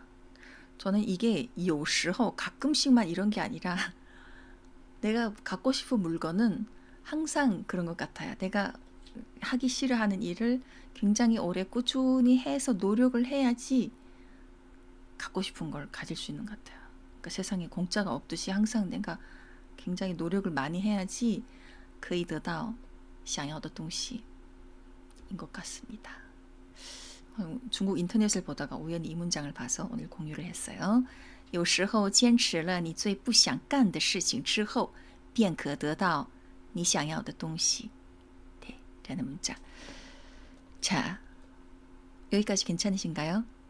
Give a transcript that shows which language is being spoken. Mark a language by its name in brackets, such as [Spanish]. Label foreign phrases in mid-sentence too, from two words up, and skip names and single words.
[Korean] 저는 이게 有时候 가끔씩만 이런 게 아니라 내가 갖고 싶은 물건은 항상 그런 것 같아요. 내가 하기 싫어하는 일을 굉장히 오래 꾸준히 해서 노력을 해야지 갖고 싶은 걸 가질 수 있는 것 같아요. 그러니까 세상에 공짜가 없듯이 항상 내가 굉장히 노력을 많이 해야지 [Chinese] 可以得到想要的东西 [Korean] 인 것 같습니다. 중국 인터넷을 보다가 우연히 이 문장을 봐서 오늘 공유를 했어요. [Chinese] 有时候坚持了你最不想干的事情之后便可得到你想要的东西. [Korean] 네, 라는 문장. 자, 여기까지 괜찮으신가요?